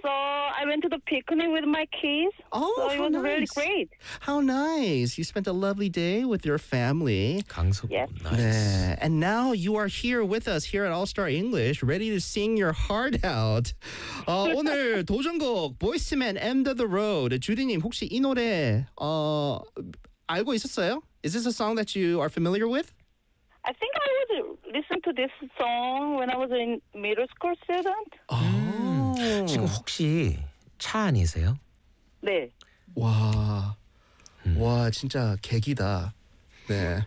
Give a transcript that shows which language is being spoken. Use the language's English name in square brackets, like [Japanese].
[English] So I went to the picnic with my kids. Oh, so it was nice. Really great. How nice. You spent a lovely day with your family. [Korean] 강서구, [English] yes. Nice. And now you are here with us here at All Star English, ready to sing your heart out. [Korean] 오늘 도전곡, Boyz II Men, End of the Road. 주디님, 혹시 이 노래 알고 있었어요? [English] Is this a song that you are familiar with? I think I would listen to this song when I was in middle school student. [Korean] 지금 혹시 차 안이세요? 네. 와, 와 진짜 개기다. 네.